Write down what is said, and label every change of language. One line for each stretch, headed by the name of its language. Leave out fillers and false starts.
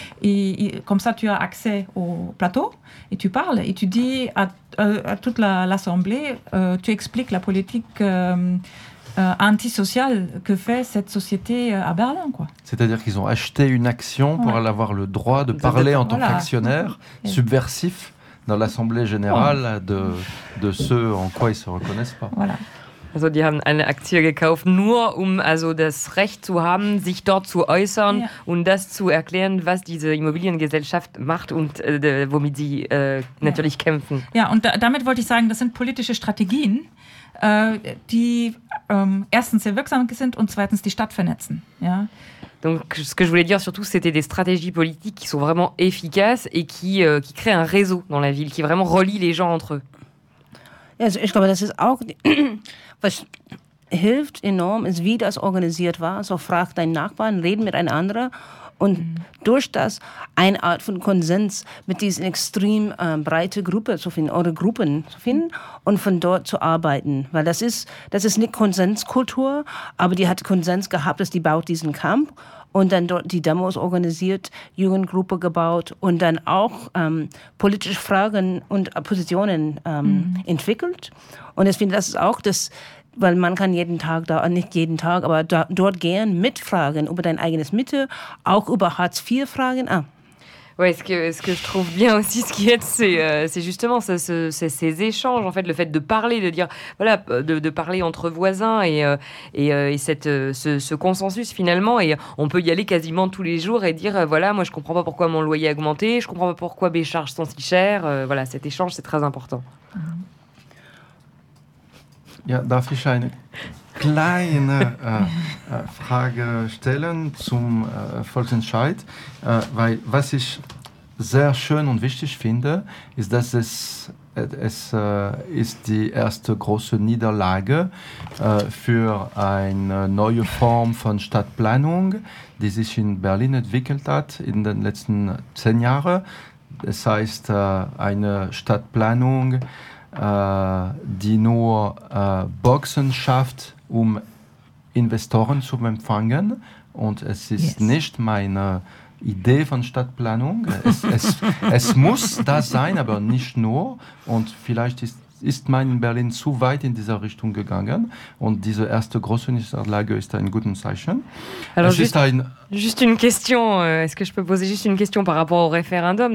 French: Et comme ça, tu as accès au plateau et tu parles et tu dis à toute l'Assemblée, tu expliques la politique antisociale que fait cette société à Berlin, quoi. C'est-à-dire qu'ils ont acheté une action pour ouais. avoir le droit de parler en tant voilà. qu'actionnaire subversif dans l'Assemblée générale de ceux en quoi ils ne se reconnaissent pas. Voilà.
German: Also die haben eine Aktie gekauft, nur um also das Recht zu haben, sich dort zu äußern ja. und das zu erklären, was diese Immobiliengesellschaft macht und womit sie natürlich ja. kämpfen. Ja, und damit wollte ich sagen, das sind politische Strategien, die erstens sehr wirksam sind und zweitens die Stadt vernetzen. Ja.
French: Donc, ce que je voulais dire surtout, c'était des stratégies politiques qui sont vraiment efficaces et qui créent un réseau dans la ville, qui vraiment relie les gens entre eux.
German: Also ich glaube, das ist auch, was hilft enorm, ist, wie das organisiert war. Also frag deinen Nachbarn, reden mit einem anderen. Und durch das eine Art von Konsens mit diesen extrem breiten Gruppen zu finden, oder Gruppen zu finden und von dort zu arbeiten. Weil das ist eine Konsenskultur, aber die hat Konsens gehabt, dass die baut diesen Camp. Und dann dort die Demos organisiert, Jugendgruppe gebaut und dann auch politische Fragen und Positionen entwickelt. Und ich finde, das ist auch das, weil man kann jeden Tag da, nicht jeden Tag, aber dort gern mitfragen über dein eigenes Mitte, auch über Hartz IV Fragen. Ah.
French: Ouais, ce que je trouve bien aussi, ce qui aide, c'est justement ces échanges, en fait, le fait de parler, de dire, voilà, de parler entre voisins et ce consensus finalement, et on peut y aller quasiment tous les jours et dire, voilà, moi je comprends pas pourquoi mon loyer a augmenté, je comprends pas pourquoi mes charges sont si chères, voilà, cet échange c'est très important.
German: Ja, darf ich eine kleine Frage stellen zum Volksentscheid? Weil was ich sehr schön und wichtig finde, ist, dass es ist die erste große Niederlage für eine neue Form von Stadtplanung, die sich in Berlin entwickelt hat in den letzten 10 Jahren. Das heißt, eine Stadtplanung, die nur Boxen schafft, um Investoren zu empfangen. Und es ist yes. nicht meine Idee von Stadtplanung. Es muss das sein, aber nicht nur. Und vielleicht ist man in Berlin zu weit in dieser Richtung gegangen. Und diese erste große Niederlage ist ein gutes Zeichen.
French: Alors juste une question, est-ce que je peux poser juste une question par rapport au référendum?